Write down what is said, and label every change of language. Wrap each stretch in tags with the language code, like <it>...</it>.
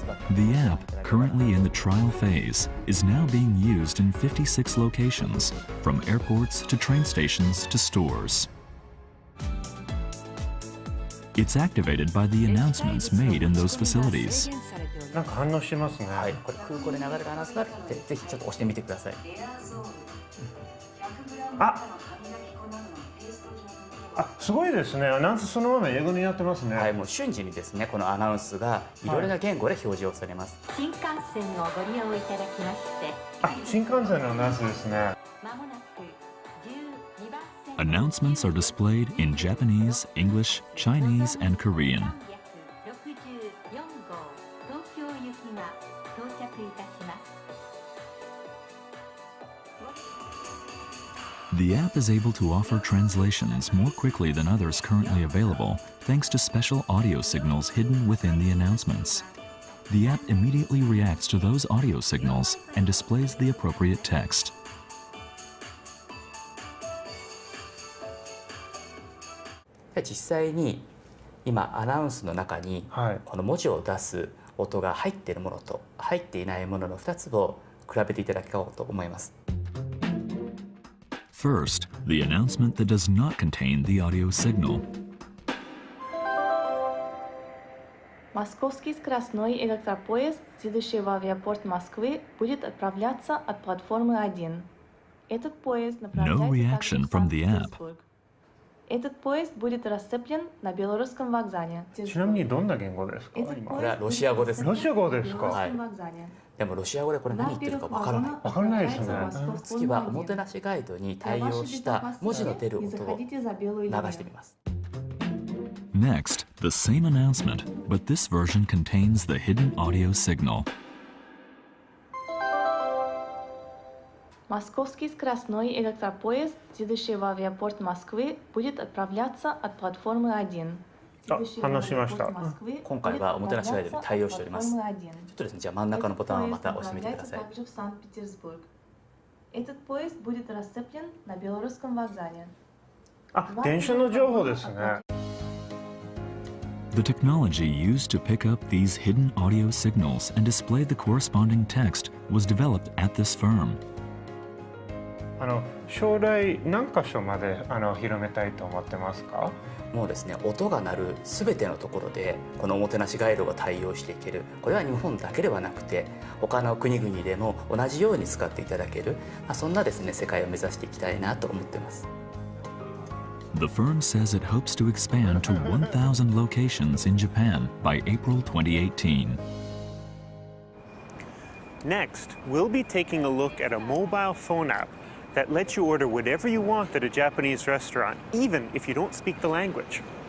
<en>The app, currently in the trial phase, is now being used in 56 locations, from airports to train stations to stores. It's activated by the announcements made in those facilities.</en> <ja>なんか反応してますね。はい、これ空港で流れるアナウンスがあるので、ぜひちょっと押してみてください。すごいですね。アナウンスそのまま英語になってますね。はい、もう瞬時にですね、このアナウンスがいろいろな言語で表示をされます。新幹線をご利用いただきまして、新幹線のアナウンスですね。まもなく12番線</ja> <en>Announcements are displayed in Japanese, English, Chinese, and Korean.</en> <ja>364号東京行きが到着いたします。</ja> <en>The app is able to offer translations more quickly than others currently available thanks to special audio signals hidden within the announcements. The app immediately reacts to those audio signals and displays the appropriate text.</en> <ja>実際に今アナウンスの中にこの文字を出す音が入っているものと入っていないものの2つを比べていただこうと思います。</ja> <en>First, the announcement that does not contain the audio signal.</en> <ru>Московский скоростной электропоезд, следующий в авиапорт Москвы, будет отправляться от платформы 1. Этот поезд направляется также в Санкт-Петербург. Этот поезд будет расцеплен на Белорусском вокзале.</ru> <ja>ちなみにどんな言語ですか？これはロシア語です。ロシア語ですか？はい。でもロシア語でこれ何言ってるかわからない。わからないですね。次はおもてなしガイドに対応した文字の出る音を流してみます。</ja> <en>Next, the same announcement, but this version contains the hidden audio signal.</en> <ru>Московский скоростной электропоезд, следующий в авиапорт Москвы, будет отправляться от платформы 1.</ru> <ja>話しました。今回はおもてなしガイドに対応しております。ちょっとですね、じゃあ真ん中のボタンをまた押してみてください。</ja> <ru>Этот поезд будет расцеплен на Белорусском вокзале.</ru> <ja>電車の情報ですね。</ja> <en>The technology used to pick up these hidden audio signals and display the corresponding text was developed at this firm.</en> <ja>将来何箇所まで広めたいと思ってますか？もうですね、音が鳴るすべてのところでこのおもてなしガイドが対応していける。これは日本だけではなくて他の国々でも同じように使っていただける、そんなですね世界を目指していきたいなと思っています。</ja> <en>The firm says it hopes to expand to 1,000 locations in Japan by April 2018. Next, we'll be taking a look at a mobile phone app that lets you order whatever you want at a Japanese restaurant, even if you don't speak the language.</en>